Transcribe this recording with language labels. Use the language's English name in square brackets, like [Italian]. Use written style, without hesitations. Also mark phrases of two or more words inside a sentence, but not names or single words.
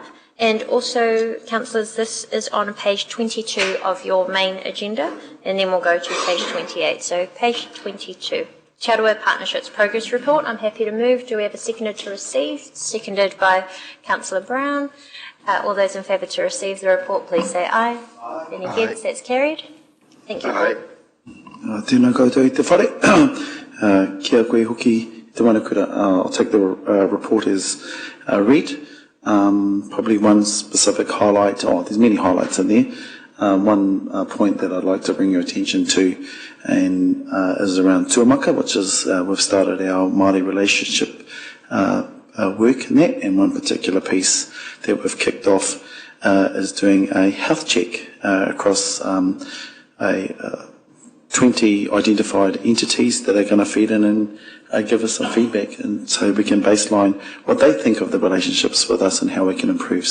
[English] And also, councillors, this is on page 22 of your main agenda, and then we'll go to page 28. So page 22. Te Aroa Partnerships Progress Report. I'm happy to move. Do we have a seconder to receive? Seconded by Councillor Brown. All those in favour to receive the report, please say aye. Any against? That's carried. Thank you. Aye. [Māori] Tēnā koutou i te whare. Kia koe hoki te manukura. [English] I'll take the report as read. Probably one specific highlight, there's many highlights in there. One point that I'd like to bring your attention to and is around tuamaka, which is we've started our Māori relationship work in that, and one particular piece that we've kicked off is doing a health check across 20 identified entities that are going to feed in and give us some feedback, and so we can baseline what they think of the relationships with us and how we can improve.